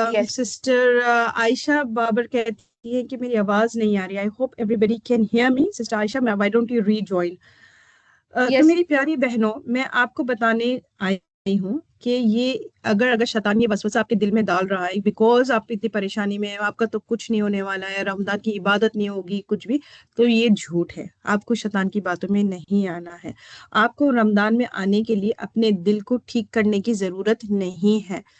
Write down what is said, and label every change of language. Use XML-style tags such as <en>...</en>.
<ur>Sister عائشہ بابر کہتی ہے کہ میری آواز نہیں آ رہی.</ur> <en>I hope everybody can hear me. Sister Aisha why don't you rejoin.</en> <ur>تو میری پیاری بہنوں، میں آپ کو بتانے آئی ہوں کہ یہ اگر شیطان یہ وسوسہ آپ کے دل میں ڈال رہا ہے بیکاز آپ اتنی پریشانی میں ہیں، آپ کا تو کچھ نہیں ہونے والا ہے، رمضان کی عبادت نہیں ہوگی کچھ بھی، تو یہ جھوٹ ہے. آپ کو شیطان کی باتوں میں نہیں آنا ہے. آپ کو رمضان میں آنے کے لیے اپنے دل کو ٹھیک کرنے کی ضرورت نہیں ہے.</ur>